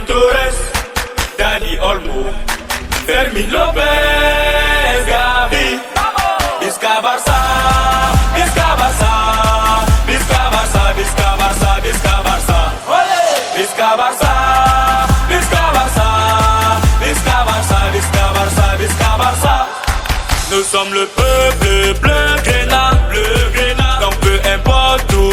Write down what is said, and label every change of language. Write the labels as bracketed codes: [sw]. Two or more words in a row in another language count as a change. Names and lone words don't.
[ca] Torres Dani Olmo Fermin Lopez Gavi Visca Barça Visca Barça Visca Barça Visca Barça Visca Barça Visca Barça Visca Barça Visca Barça Visca Barça Visca Barça. [fr] Nous sommes le peuple bleu grénat, donc peu importe